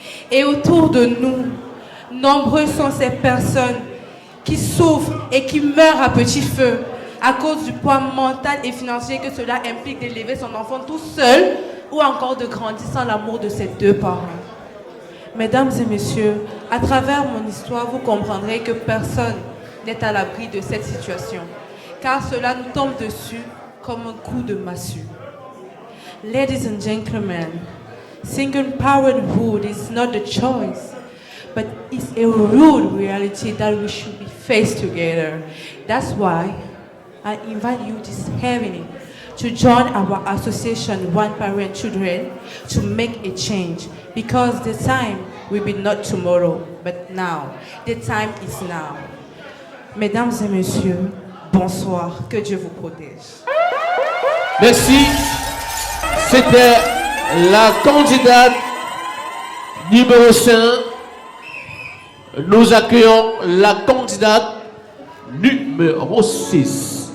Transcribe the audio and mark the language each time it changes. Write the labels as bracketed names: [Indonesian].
[French] Et autour de nous, nombreuses sont ces personnes qui souffrent et qui meurent à petit feu à cause du poids mental et financier que cela implique d'élever son enfant tout seul ou encore de grandir sans l'amour de ses deux parents. Mesdames et messieurs, à travers mon histoire, vous comprendrez que personne n'est à l'abri de cette situation, car cela nous tombe dessus comme un coup de massue. [English] Ladies and gentlemen, single parenthood is not a choice, but it's a rude reality that we should be faced together. That's why I invite you this evening to join our association One Parent Children to make a change, because the time will be not tomorrow, but now. The time is now. [French] Mesdames et messieurs, bonsoir, que Dieu vous protège. Merci. C'était la candidate numéro 5. Nous accueillons la candidate numéro 6.